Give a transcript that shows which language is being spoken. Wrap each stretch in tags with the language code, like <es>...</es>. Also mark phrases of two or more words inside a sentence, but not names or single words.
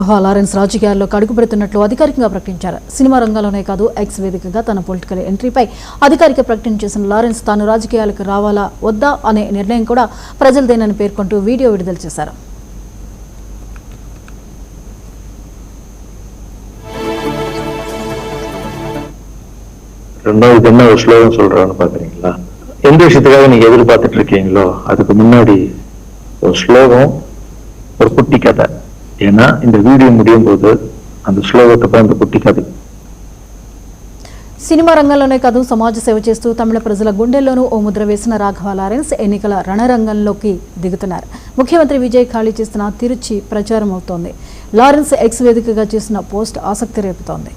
<te>లారెన్స్ రాజకీయాల్లోకి అడుగుపెడుతున్నట్లు అధికారికంగా ప్రకటించారు. సినిమా రంగంలోనే కాదు ఎక్స్ వేదికగా తన</te> <en>political entry</en> <te>అధికారిక ప్రకటన చేసిన లారెన్స్ తాను రాజకీయాలకు రావాలా వద్దా అనే నిర్ణయం కూడా ప్రజలదేనని పేర్కొంటూ వీడియో విడుదల చేశారు.</te> <ta>ரெண்டாவது என்ன ஒரு ஸ்லோகம் சொல்றான்னு பாக்குறீங்களா? எந்த விஷயத்துக்காக நீங்க எதிர்பார்த்துட்டு இருக்கீங்களோ அதுக்கு முன்னாடி ஒரு ஸ்லோகம், ஒரு குட்டி கதை. ஏன்னா இந்த வீடியோ முடியும் போது அந்த ஸ்லோகத்தை அந்த குட்டி కథ.</ta> <te>సినిమా రంగంలోనే కాదు సమాజ సేవ చేస్తూ తమిళ ప్రజల గుండెల్లోనూ ఓ ముద్ర వేసిన రాఘవ లారెన్స్ ఎన్నికల రణరంగంలోకి దిగుతున్నారు. ముఖ్యమంత్రి విజయ్ ఖాళీ చేసిన తిరుచి ప్రచారం అవుతోంది. లారెన్స్ ఎక్స్ వేదికగా చేసిన పోస్ట్ ఆసక్తి రేపుతోంది.</te>